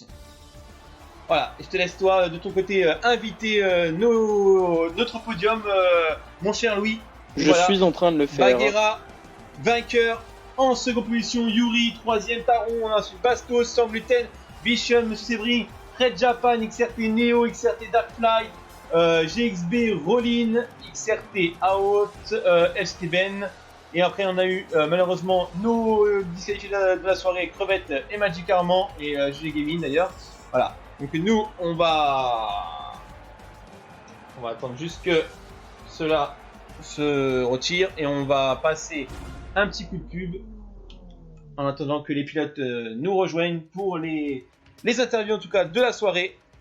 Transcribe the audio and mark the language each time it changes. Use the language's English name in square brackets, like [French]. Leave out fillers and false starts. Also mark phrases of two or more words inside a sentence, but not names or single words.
[French] Voilà, je te laisse toi de ton côté inviter notre podium, mon cher Louis. Je suis en train de le faire. Bagheera, vainqueur. En seconde position, Yuri, 3ème Taron, ensuite Bastos, sans gluten, Bichon, Monsieur Sebring, Fred Japan, XRT Neo, XRT Darkfly, GXB Rollin, XRT Out, Steven. Et après, on a eu malheureusement nos disqualifiés de la soirée, Crevette et Magic Armand et GG Gaming d'ailleurs. Voilà. Donc nous, on va attendre juste que cela se retire et on va passer un petit coup de pub en attendant que les pilotes nous rejoignent pour les interviews en tout cas de la soirée.